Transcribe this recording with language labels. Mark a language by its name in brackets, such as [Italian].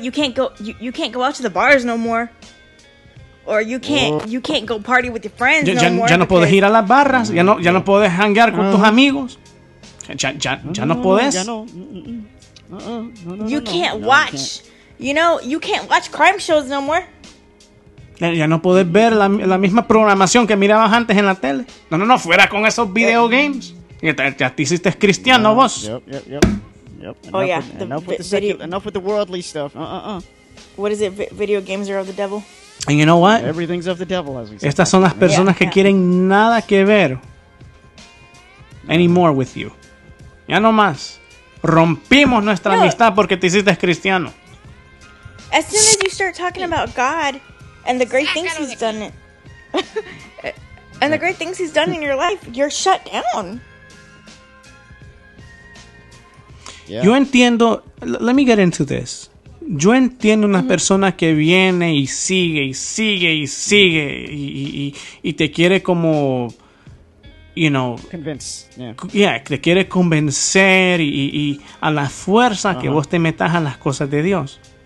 [English] You can't go out to the bars no more. Or you can't go party with your friends no more. [Spanish] Ya no puedes ir a las barras, ya no puedes hanguear con tus amigos. Ya no puedes. [English] You can't watch. You can't watch crime shows no more. [Spanish] Ya no puedes ver la misma programación que mirabas antes en la tele. No, fuera con esos video games. Ya te hiciste cristiano vos. [English] Yep. Enough with the worldly stuff. What is it? Video games are of the devil. And you know what? Everything's of the devil, as we say. [Spanish] Estas son las personas que quieren nada que ver [English] anymore with you. [Spanish] Ya no más. Rompimos nuestra amistad porque te hiciste cristiano. [English] As soon as you start talking about God and the great things He's done and the great things He's done in your life, you're shut down. Yeah. [Spanish] Yo entiendo, [English] let me get into this. [Spanish] Yo entiendo una persona que viene y sigue y sigue y sigue y te quiere como, [English] you know, Convince. Yeah. [Spanish] yeah, te quiere convencer y a la fuerza que vos te metas a las cosas de Dios.